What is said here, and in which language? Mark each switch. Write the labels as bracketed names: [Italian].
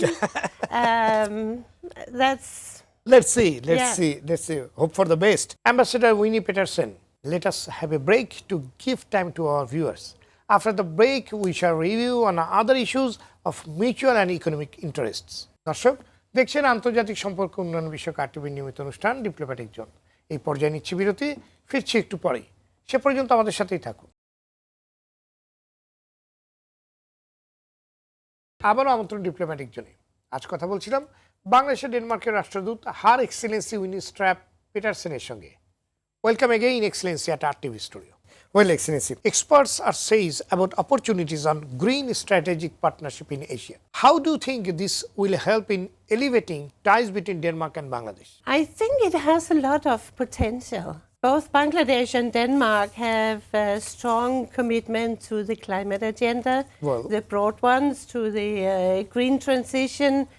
[English] Time. Let's see. Hope for the best. Ambassador Winnie Petersen, let us have a break to give time to our viewers. After the break, we shall review on other issues of mutual and economic interests. [Bangla] দর্শক দেখছেন আন্তর্জাতিক সম্পর্ক উন্নয়ন বিষয়ক RTV নিয়মিত অনুষ্ঠান diplomatic zone. এই পর্যায়ে নিচ্ছি বিরতি, ফিরছি একটু পরেই। সে পর্যন্ত আমাদের সাথেই থাকুন। আবারও আমন্ত্রণ ডিপ্লোম্যাটিক জোনে। আজ কথা বলছিলাম বাংলাদেশের ডেনমার্কের রাষ্ট্রদূত হার এক্সেলেন্সি উইনি স্ট্র্যাপ পিটারসেনের সঙ্গে। [English] Welcome again, Excellency, at RTV Studio. Well, Excellency, experts are says about opportunities on green strategic partnership in Asia. How do you think this will help in elevating ties between Denmark and Bangladesh? I think it has a lot of potential. Both Bangladesh and Denmark have a strong commitment to the climate agenda, the broad ones, to the green transition.